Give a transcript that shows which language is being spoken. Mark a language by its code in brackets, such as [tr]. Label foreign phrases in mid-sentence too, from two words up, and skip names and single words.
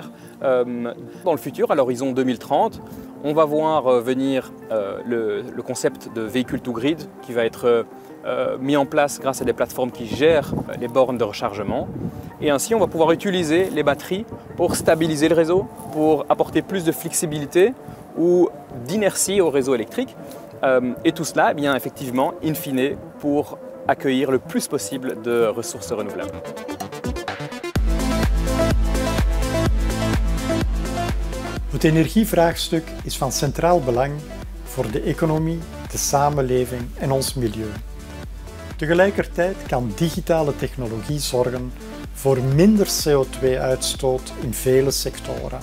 [fr] Dans le futur, à l'horizon 2030, on va voir venir le concept de véhicule [en] to grid [fr] qui va être mis en place grâce à des plateformes qui gèrent les bornes de rechargement. Et ainsi, on va pouvoir utiliser les batteries pour stabiliser le réseau, pour apporter plus de flexibilité ou d'inertie au réseau électrique. Et tout cela, eh bien, effectivement, in fine, pour accueillir le plus possible de ressources renouvelables. [nl] Het energievraagstuk is van centraal belang voor de economie, de samenleving en ons milieu. Tegelijkertijd kan digitale technologie zorgen voor minder CO2-uitstoot in vele sectoren.